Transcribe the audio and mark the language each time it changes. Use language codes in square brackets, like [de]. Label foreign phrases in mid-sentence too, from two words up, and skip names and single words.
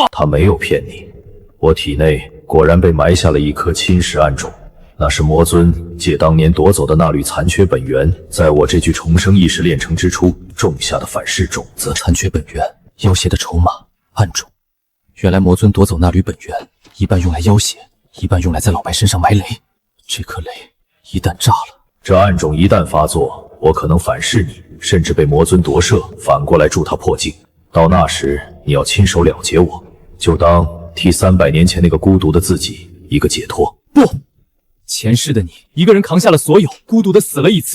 [zh] 他沒有騙你，我體內果然被埋下了一顆侵蝕暗種，那是魔尊借當年奪走的那縷殘缺本源，在我這具重生意識煉成之初種下的反噬種子。殘缺本源，要挾的籌碼，暗種。原來魔尊奪走那縷本源，一半用來要挾，一半用來在老白身上埋雷。這顆雷一旦炸了，這暗種一旦發作，我可能反噬你， 甚至被魔尊夺舍，反过来助他破境。到那时，你要亲手了结我，就当替300年前那个孤独的自己一个解脱。不，前世的你一个人扛下了所有，孤独的死了一次。